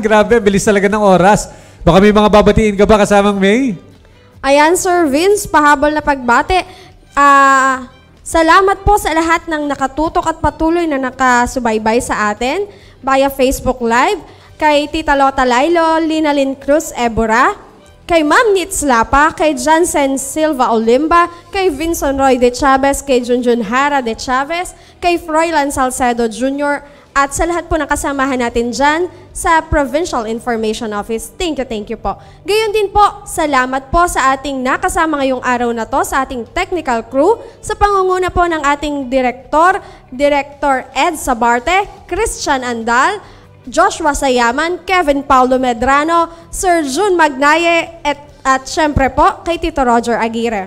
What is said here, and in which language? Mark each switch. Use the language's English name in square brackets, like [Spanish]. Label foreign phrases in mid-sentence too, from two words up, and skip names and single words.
[Filipino] Grabe, bilis talaga ng oras. Baka may mga babatiin ka ba kasamang May? Ayan, Sir Vince, pahabol na pagbate. Salamat po sa lahat ng nakatutok at patuloy na nakasubaybay sa atin via Facebook Live, kay Tita Lota Lailo, Linalyn Cruz Ebora, kay Ma'am Nitz Lapa, kay Jansen Silva Olimba, kay Vincent Roy de Chavez, kay Junjun Hara de Chavez, kay Froilan Salcedo Jr., at sa lahat po ng kasamahan natin dyan sa Provincial Information Office. [English] Thank you [Filipino] po. Gayon din po, salamat po sa ating nakasama ngayong araw na to, sa ating [English] technical crew, [Filipino] sa pangunguna po ng ating Director Ed Sabarte, Christian Andal, Joshua Sayaman, Kevin Paulo Medrano, Sir June Magnaye, at syempre po kay Tito Roger Aguirre.